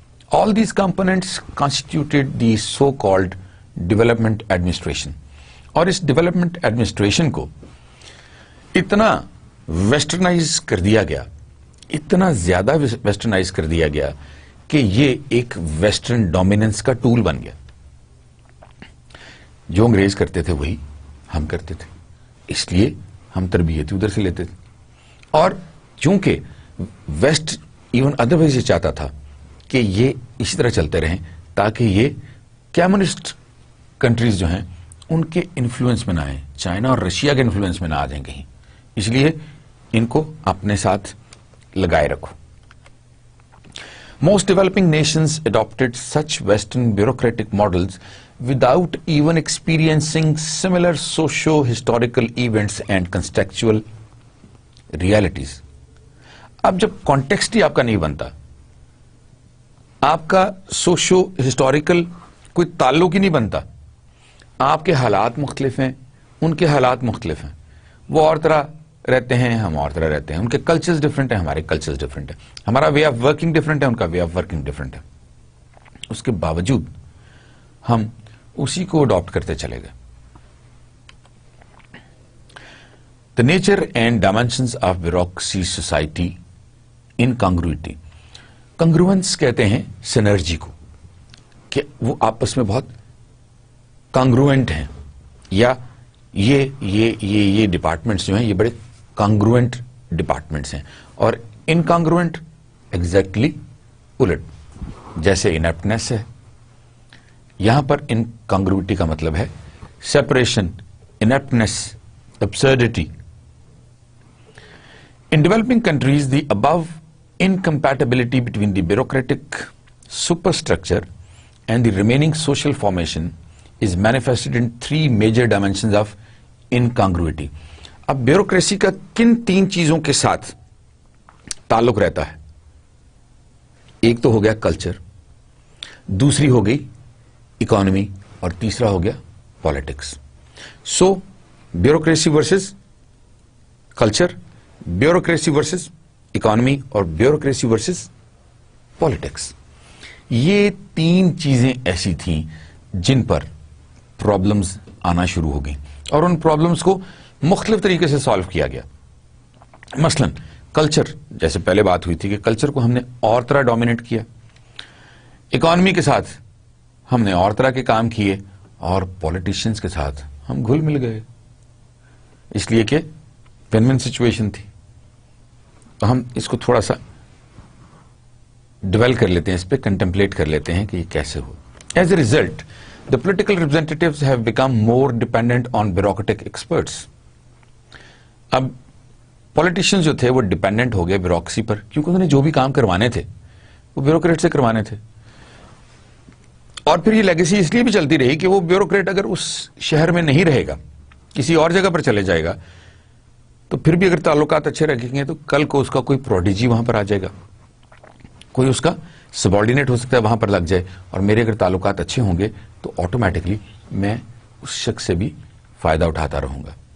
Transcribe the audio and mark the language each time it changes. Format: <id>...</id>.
<en>All these components constituted the so-called development administration.</en> <ur>اور اس development administration کو اتنا westernised کر دیا گیا, اتنا زیادہ ویسٹرنائز کر دیا گیا کہ یہ ایک ویسٹرن ڈومیننس کا ٹول بن گیا. جو انگریز کرتے تھے وہی ہم کرتے تھے, اس لیے ہم تربیت ادھر سے لیتے تھے. اور چونکہ ویسٹ ایون ادروائز یہ چاہتا تھا کہ یہ اسی طرح چلتے رہیں تاکہ یہ کمیونسٹ کنٹریز جو ہیں ان کے انفلوئنس میں نہ آئیں, چائنا اور رشیا کے انفلوئنس میں نہ آ جائیں کہیں, اس لیے ان کو اپنے ساتھ لگائے رکھو.</ur> <en>Most developing nations adopted such Western bureaucratic models without even experiencing similar socio-historical events and contextual realities.</en> <ur>اب جب کانٹیکسٹ ہی آپ کا نہیں بنتا, آپ کا سوشو ہسٹوریکل کوئی تعلق ہی نہیں بنتا, آپ کے حالات مختلف ہیں, ان کے حالات مختلف ہیں, وہ اور طرح رہتے ہیں, ہم اور طرح رہتے ہیں, ان کے کلچرز ڈفرینٹ ہیں, ہمارے کلچرز ڈفرینٹ ہیں, ہمارا وے آف ورکنگ ڈفرینٹ ہے, ان کا وے آف ورکنگ ڈفرینٹ ہے. اس کے باوجود ہم اسی کو اڈاپٹ کرتے چلے گئے.</ur> <en>The nature and dimensions of bureaucracy society incongruity.</en> <ur>کنگروئنس کہتے ہیں سینرجی کو, کہ وہ آپس میں بہت کانگروئنٹ ہیں, یا یہ ڈپارٹمنٹس جو ہیں یہ بڑے کانگروئنٹ ڈپارٹمنٹس ہیں, اور انکانگروئنٹ ایگزیکٹلی الٹ, جیسے انیپٹنس ہے. یہاں پر انکانگروئٹی کا مطلب ہے separation, انیپٹنس, absurdity.</ur> <en>In developing countries, the above incompatibility between the bureaucratic superstructure and the remaining social formation is manifested in three major dimensions of incongruity.</en> <ur>اب بیوروکریسی کا کن تین چیزوں کے ساتھ تعلق رہتا ہے؟ ایک تو ہو گیا کلچر, دوسری ہو گئی اکانومی, اور تیسرا ہو گیا پالیٹکس. سو bureaucracy versus culture, bureaucracy versus economy, اور بیوروکریسی ورسز پالیٹکس. یہ تین چیزیں ایسی تھیں جن پر پرابلمز آنا شروع ہو گئیں, اور ان پرابلمز کو مختلف طریقے سے سالو کیا گیا. مثلا کلچر, جیسے پہلے بات ہوئی تھی کہ کلچر کو ہم نے اور طرح ڈومینیٹ کیا, اکانومی کے ساتھ ہم نے اور طرح کے کام کیے, اور پولیٹیشینز کے ساتھ ہم گھل مل گئے, اس لیے کہ ون ون سچویشن تھی. تو ہم اس کو تھوڑا سا ڈویل کر لیتے ہیں, اس پہ کنٹمپلیٹ کر لیتے ہیں کہ یہ کیسے ہو.</ur> <en>As a result the political representatives have become more dependent on bureaucratic experts.</en> <ur>اب پولیٹیشین جو تھے وہ ڈیپینڈنٹ ہو گئے بیوروکریسی پر, کیونکہ انہوں نے جو بھی کام کروانے تھے وہ بیوروکریٹ سے کروانے تھے. اور پھر یہ لیگیسی اس لیے بھی چلتی رہی کہ وہ بیوروکریٹ اگر اس شہر میں نہیں رہے گا, کسی اور جگہ پر چلے جائے گا, تو پھر بھی اگر تعلقات اچھے رکھیں گے تو کل کو اس کا کوئی پروڈیجی وہاں پر آ جائے گا, کوئی اس کا سبارڈینیٹ ہو سکتا ہے وہاں پر لگ جائے, اور میرے اگر تعلقات اچھے ہوں گے تو آٹومیٹکلی میں اس شخص سے بھی فائدہ اٹھاتا رہوں گا.</ur>